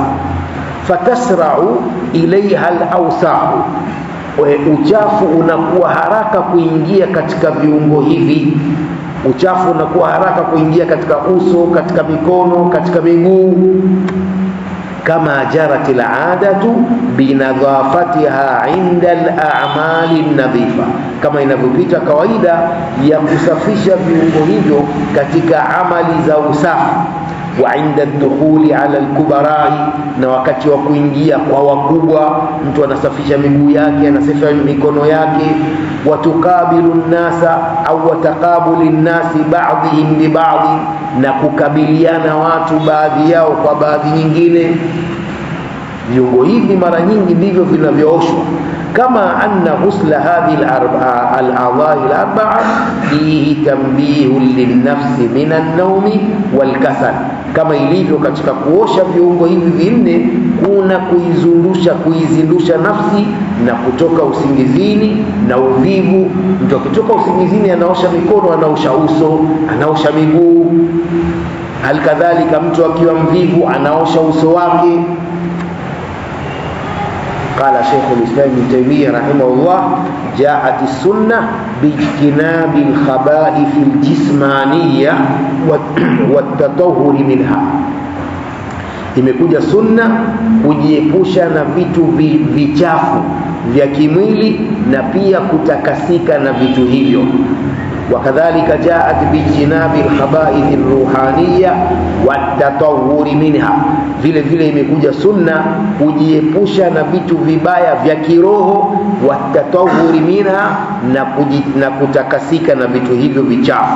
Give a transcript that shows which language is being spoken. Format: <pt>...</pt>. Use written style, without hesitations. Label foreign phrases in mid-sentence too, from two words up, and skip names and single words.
<ar>فتسرع إليها الأوساخ,</ar> <sw>uchafu unakuwa haraka kuingia katika viungo hivi. Uchafu unakuwa haraka kuingia katika uso, katika mikono, katika miguu. Kama</sw> <ar>جرت العادة بنظافتها عند الأعمال النظيفة,</ar> <sw>kama inavyopita kawaida ya kusafisha viungo hivyo katika amali za usafi.</sw> <ar>وعند الدخول على الكبراء,</ar> <sw>na wakati wa kuingia kwa wakubwa, mtu anasafisha miguu yake, anasafisha mikono yake.</sw> <ar>وتقابل الناس أو وتقابل الناس بعضهم ببعض,</ar> <sw>na kukabiliana watu baadhi yao kwa baadhi nyingine. Viungo hivi mara nyingi ndivyo vinavyooshwa.</sw> <ar>كما أن غسل هذه الأعضاء الأربعة فيه تنبيه للنفس من النوم والكسل,</ar> <sw>kama ilivyo katika kuosha viungo hivi vinne kuna kuizindusha nafsi na kutoka usingizini na uvivu. Mtu akitoka usingizini anaosha mikono, anaosha uso, anaosha miguu. Halikadhalika mtu akiwa mvivu anaosha uso wake.</sw> <ar>قال شيخ الإسلام ابن تيمية رحمه الله: جاءت السنة باجتناب الخبائث الجسمانية والتطهر منها.</ar> <sw>Imekuja sunna kujiepusha na vitu vichafu vya kimwili na pia kutakasika na vitu hivyo.</sw> <ar>وكذلك جاءت باجتناب الخبائث الروحانية والتطهر منها,</ar> <sw>vile vile imekuja sunna kujiepusha na vitu vibaya vya kiroho,</sw> <ar>والتطهر منها,</ar> <sw>na kutakasika na vitu hivyo vichafu.</sw>